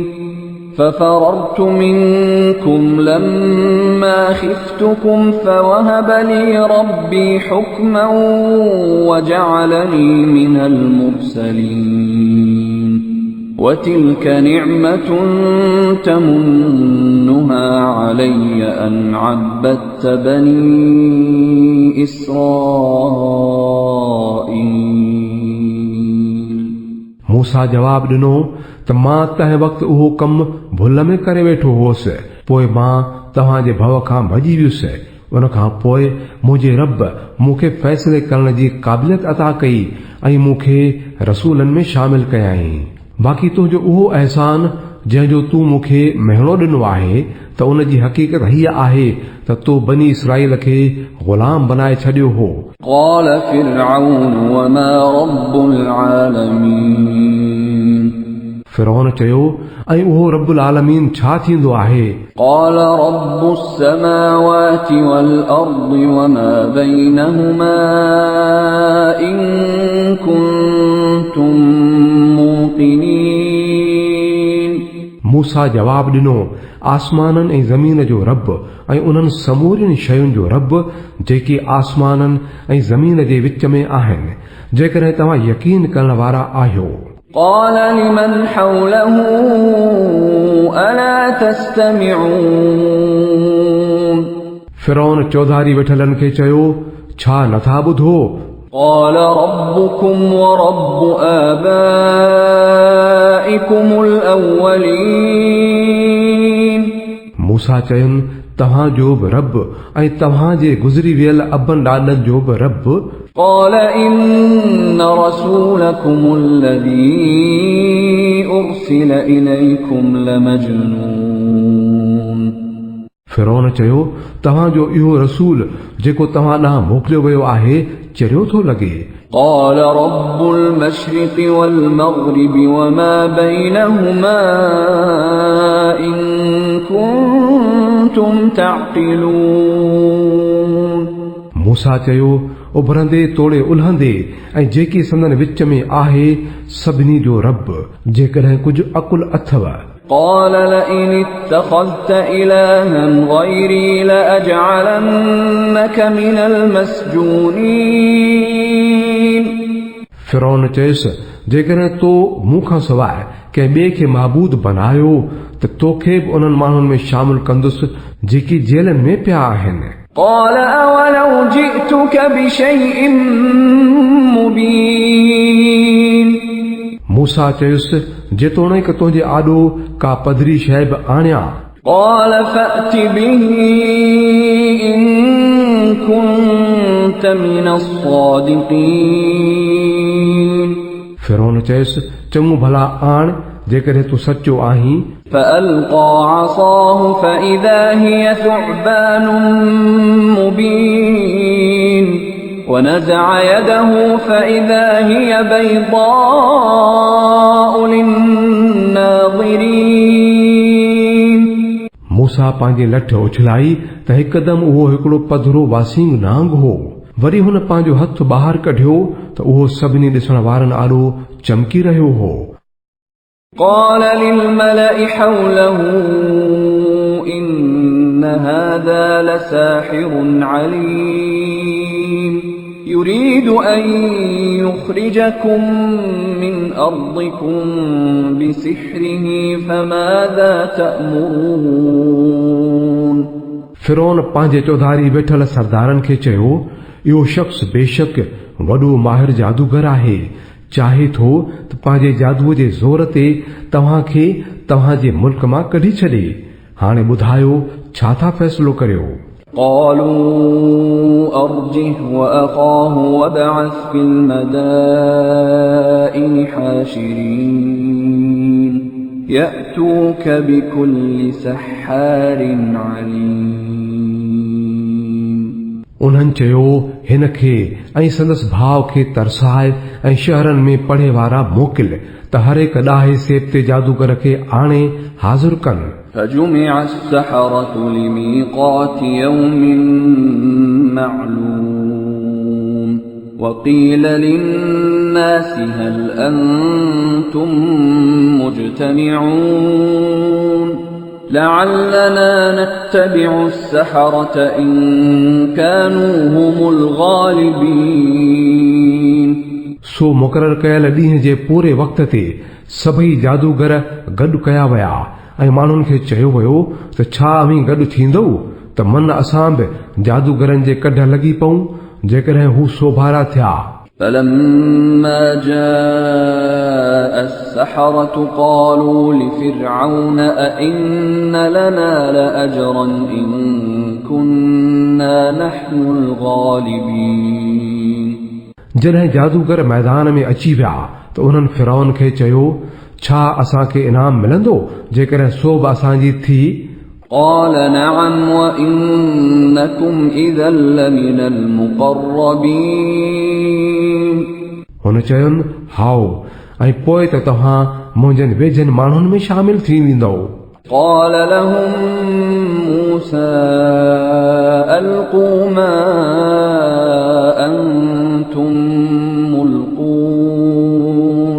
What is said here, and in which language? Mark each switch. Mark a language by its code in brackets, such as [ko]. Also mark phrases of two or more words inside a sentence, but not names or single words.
[ar] ففررت منكم لما خفتكم فوهب لي ربي حكما وجعلني من المرسلين وتلك نعمة تمنها علي أن عبدت بني إسرائيل [sd] मूसा जवाब ॾिनो त मां तंहिं वक़्तु उहो कमु भुल में करे वेठो हुअसि पोइ मां तव्हांजे भव खां भॼी वियुसि उन खां पोइ मुंहिंजे रब मूंखे फ़ैसिले करण जी क़ाबिलियत अता कई ऐं मूंखे रसूलनि में शामिल कयाई बाक़ी तुंहिंजो उहो अहसान जंहिंजो तूं मूंखे महिणो ॾिनो आहे त उन जी हक़ीक़त हीअ आहे त तो बनी इसराईल खे ग़ुलाम बनाए छॾियो हो [ar] قال فرعون وما رب العالمين [sd] फिरौन चयो ऐं उहो [ar] رب العالمين [sd] छा थींदो आहे [ar] قال رب السماوات والأرض وما بينهما إن كنتم موقنين [sd] मूसा जवाब ॾिनो आसमाननि ऐं ज़मीन जो रब ऐं उन्हनि समूरियुनि शयुनि जो रब जेकी आसमाननि ऐं ज़मीन जे विच में आहिनि जेकॾहिं तव्हां यकीन करण वारा आहियो [ar] قال لمن حوله ألا تستمعون [sd] फिरौन चौधारी वेठलनि खे चयो छा नथा ॿुधो [ar] قال ربكم ورب آبائكم الأولين [sd] मूसा चयुनि तव्हांजो बि रब ऐं तव्हांजे गुज़री वियल अबनि ॾाॾनि जो बि रब [ar] قال إن رسولكم الذي أرسل إليكم لمجنون [sd] फिरौन चयो तव्हांजो इहो रसूल जेको तव्हां ॾांहुं मोकिलियो वियो आहे चरियो थो लॻे [ar] قال رب المشرق والمغرب وما بينهما إن كنتم تعقلون [sd] मूसा चयो उभरंदे तोड़े उल्हंदे ऐं जेकी संदन विच में आहे सभिनी जो रब जेकॾहिं कुझु अकुल अथव [ar] قال لئن اتخذت إلها غيري لأجعلنك من المسجونين [sd] फिरौन चयसि जेकॾहिं तो मूंखां सवाइ कंहिं ॿिए खे महबूद बनायो त तोखे बि उन्हनि माण्हुनि में शामिल कंदुसि जेकी जेलनि में पिया आहिनि [ar] قال أولو جئتك بشيء مبين [sd] मूसा चयुसि जेतोणीकि तुंहिंजे आॾो का पधरी शइ बि आणियां [ar] قال فأت به إن كنت من الصادقين [sd] फिरौन चयसि चङो भला आण जेकॾहिं तूं सचो आहीं [ar] فألقى عصاه فإذا هي ثعبان مبين ونزع يده فإذا هي بيضاء للناظرين [sd] मूसा पंहिंजी लठ उछलाई त हिकदमि उहो हिकिड़ो पधरो वासींग नांग हो वरी हुन पंहिंजो हथ ॿाहिरि कढियो त उहो सभिनी ॾिसण वारनि आॾो चमकी रहियो हो [ar] قال للملأ حوله إن هذا لساحر عليم يريد أن يخرجكم من أرضكم بسحره فماذا تأمرون [sd] फिरौन पंहिंजे चौधारी वेठल सरदारनि खे चयो इहो शख़्स बेशक वॾो माहिर जादूगर आहे चाहे थो त पंहिंजे जादूअ जे ज़ोर ते तव्हांखे तव्हांजे मुल्क मां कढी छॾे हाणे ॿुधायो छा था फ़ैसिलो करियो [ar] قالوا أرجه وأخاه وابعث في المدائن حاشرين يأتوك بكل سحار عليم [sd] उन्हनि चयो हिन खे ऐं संदसि भाउ खे तरसाए ऐं शहरनि में पढ़े वारा मोकिल त हर हिक ॾाहे सेब ते जादूगर खे आणे हाज़िर कनि। [ar] فجمع السحرة لميقات يوم معلوم وقيل للناس هل أنتم مجتمعون لعلنا نتبع السحرة إن كانوا هم الغالبين [sd] सो मुक़रर कयल ॾींहं जे पूरे वक़्त ते सभई जादूगर गॾु कया विया ऐं माण्हुनि खे चयो वियो त छा अवीं गॾु थींदो त मन असां बि जादूगरनि जे कढ लॻी पऊं जेकॾहिं हू सोभारा थिया। [ar] فلما جاء السحرة قالوا لفرعون أئن لنا لأجرا إن كنا نحن الغالبين [sd] जॾहिं जादूगर मैदान में अची विया त उन्हनि फिरौन खे चयो छा असांखे इनाम मिलंदो जेकॾहिं सोभ असांजी थी। [ar] قال نعم وإنكم إذا لمن المقربين [sd] हुन चयुनि हाओ ऐं पोइ त तव्हां मुंहिंजनि वेझनि माण्हुनि में शामिल थी वेंदो। [ar] قال لهم موسى ألقوا ما أنتم ملقون